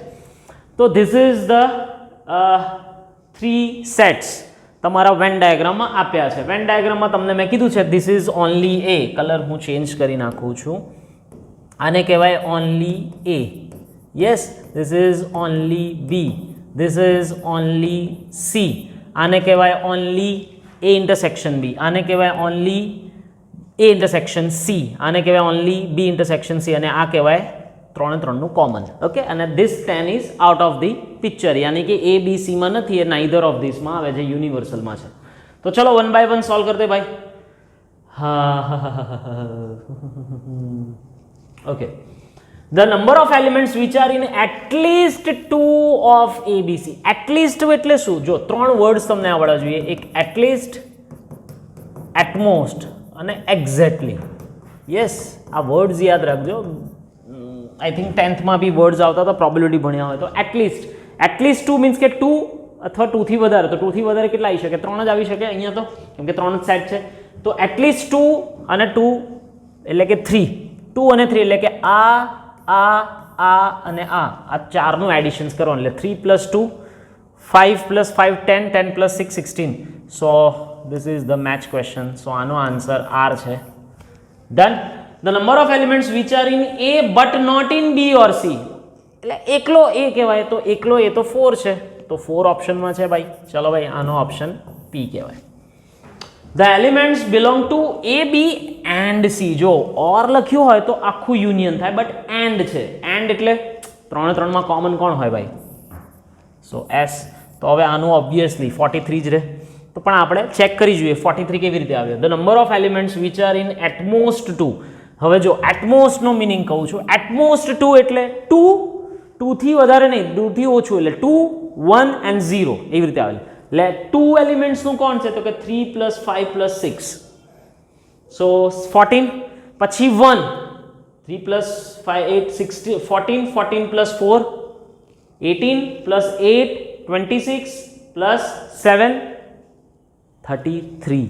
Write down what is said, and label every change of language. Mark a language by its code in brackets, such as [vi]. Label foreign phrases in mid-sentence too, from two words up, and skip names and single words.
[gu] તો [en] this is the 3 sets [gu] તમારા વેન ડાયાગ્રામમાં આપ્યા છે। વેન ડાયાગ્રામમાં તમને મેં કીધું છે [en] this is only A, [gu] કલર હું ચેન્જ કરી નાખું છું, આને કહેવાય ઓનલી એ। [en] yes, this is only B, this is only C, [gu] આને કહેવાય [en] only A intersection B, [gu] આને કહેવાય [en] only A intersection C, [gu] આને કહેવાય [en] only B intersection C, [gu] અને આ કહેવાય 3 નું કોમન। ઓકે, અને ધીસ 10 [en] is out of the picture, [gu] યાની કે એ બી સી માં નથી, એ [en] neither of this [gu] માં આવે છે, યુનિવર્સલમાં છે। તો ચલો 1 બાય 1 સોલ્વ કરતે ભાઈ। હા, ઓકે, [en] The number of elements which are in at least 2 of ABC. At least [gu] એટલે શું? જો ત્રણ વર્ડ્સ તમને આવડવા જોઈએ. એક [en] at least, at most [gu] અને exactly. યસ, આ વર્ડ્સ યાદ રાખજો. [en] I think [gu] 10th માં બી વર્ડ્સ આવતા હતા પ્રોબેબિલિટી ભણ્યા હોય તો. [en] at least [gu] 2 મીન્સ કે 2 અથવા 2 થી વધારે. તો 2 થી વધારે કેટલા આવી શકે? 3 જ આવી શકે અહીંયા તો, કેમ કે 3 જ સેટ છે. તો [en] at least [gu] 2 અને 2 એટલે કે 3. 2 અને 3 એટલે કે આ અને આ ચારનું એડિશન્સ કરવાનું એટલે 3 + 2 5 + 5 10 10 + 6 16. [en] સો this is the match question. [gu] સો આનો આન્સર R છે. ડન. [en] The number of elements which are in A but not in B or C. [gu] એટલે એકલો A કહેવાય તો એકલો A તો 4 છે, તો 4 ઓપ્શનમાં છે ભાઈ. ચલો ભાઈ, આનો ઓપ્શન P કહેવાય. [en] The elements belong to A, B and C. [gu] જો ઓર લખ્યું હોય તો આખું યુનિયન થાય, બટ એન્ડ છે. એન્ડ એટલે 3 3માં કોમન કોણ હોય ભાઈ? સો S. તો હવે આનું ઓબ્વિયસલી 43 જ રહે. તો પણ આપણે ચેક કરી જોઈએ 43 કેવી રીતે આવ્યો. [en] The number of elements which are in at most 2. [gu] હવે જો [en] at most [gu] નો મીનિંગ કહું છું. [en] at most [gu] 2 એટલે 2 થી વધારે નહીં, 2 થી ઓછું એટલે 2 1 and 0 એવી રીતે આવે. એટલે 2 એલિમેન્ટ્સ નું કોણ છે? તો કે 3 + 5 + 6. સો 14 પછી 1 3 + 5 8 16 14 14 + 4 18 + 8 26 + 7 33.